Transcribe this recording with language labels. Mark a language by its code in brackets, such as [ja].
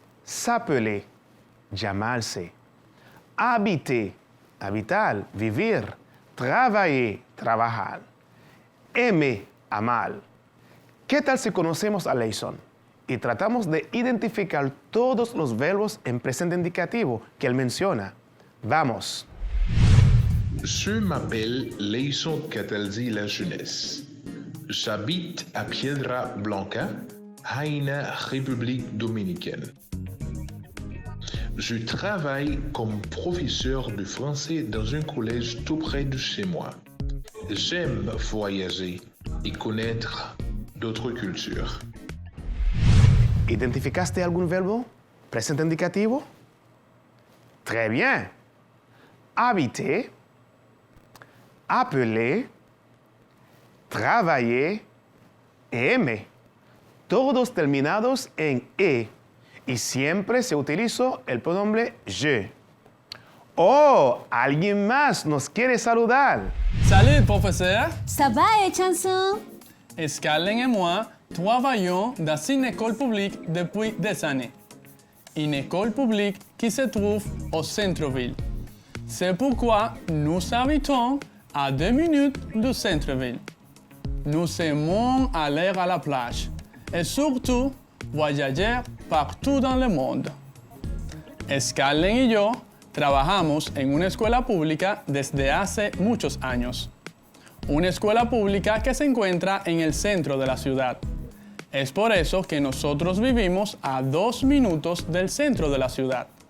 [es] S'appeler, llamarse. Habiter, habitar, vivir. Travailler, trabajar. Aimer, amar. ¿Qué tal si conocemos a Leison y tratamos de identificar todos los verbos en presente indicativo que él menciona? Vamos. [fr] Je m'appelle Leison Cataldi La Jeunesse. J'habite à Piedra Blanca, Haina, République Dominicaine. Je travaille comme professeur de français dans un collège tout près de chez moi. J'aime voyager et connaître d'autres cultures. [es] ¿Identificaste algún verbo presente indicativo? [fr] Très bien. Habiter, appeler, travailler, aimer. [es] Todos terminados en E. Y siempre se utilizó el pronombre je. Oh, alguien más nos quiere saludar. [fr] Salut, professeur. Ça va, chanson? Scarlett et moi travaillons dans une école publique depuis des années. Une école publique qui se trouve au centre-ville. C'est pourquoi nous habitons à 2 minutes du centre-ville. Nous aimons aller à la plage et surtout voyager partout dans le mundo. [es] Scarlett y yo trabajamos en una escuela pública desde hace muchos años. Una escuela pública que se encuentra en el centro de la ciudad. Es por eso que nosotros vivimos a 2 minutos del centro de la ciudad.